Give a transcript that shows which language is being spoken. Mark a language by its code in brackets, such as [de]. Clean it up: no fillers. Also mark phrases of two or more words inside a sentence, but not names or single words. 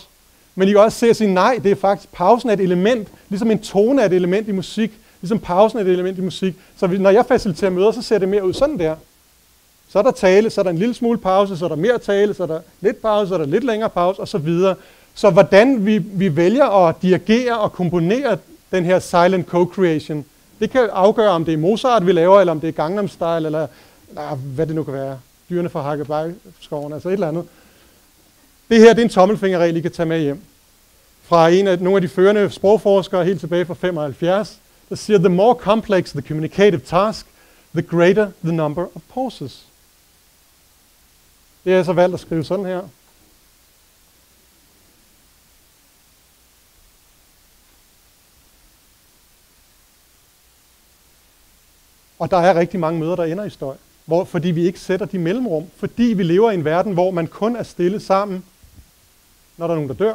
[da] Men I kan også se og sige, nej, det er faktisk, pausen er et element, ligesom en tone er et element i musik, ligesom pausen er et element i musik. Så når jeg faciliterer møder, så ser det mere ud sådan der. Så er der tale, så er der en lille smule pause, så er der mere tale, så er der lidt pause, så er der lidt længere pause, og så videre. Så hvordan vi vælger at dirigere og komponere den her [en] silent co-creation, [da] det kan afgøre, om det er Mozart, vi laver, eller om det er Gangnam Style, eller hvad det nu kan være. Dyrene fra Hakkebjergskoven, altså et eller andet. Det her det er en tommelfingerregel, I kan tage med hjem. Fra nogle af de førende sprogforskere helt tilbage fra 75, der siger, [en] the more complex the communicative task, the greater the number of pauses. [da] Det er så valgt at skrive sådan her. Og der er rigtig mange møder, der ender i støj. Fordi vi ikke sætter de mellemrum. Fordi vi lever i en verden, hvor man kun er stille sammen, når der er nogen, der dør.